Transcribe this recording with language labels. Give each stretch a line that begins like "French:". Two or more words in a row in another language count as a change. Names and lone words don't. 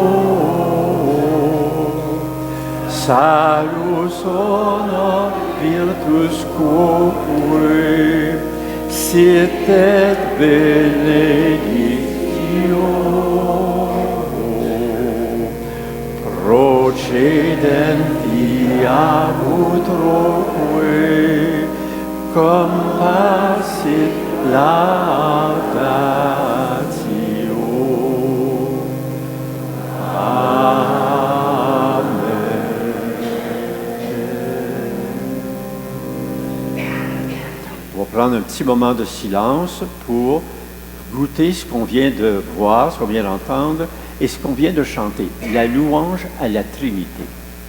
Latin: salus honor virtus quoque sit et benedictio procedenti ab utroque compassit laudatio.
French: On va prendre un petit moment de silence pour goûter ce qu'on vient de voir, ce qu'on vient d'entendre et ce qu'on vient de chanter, la louange à la Trinité.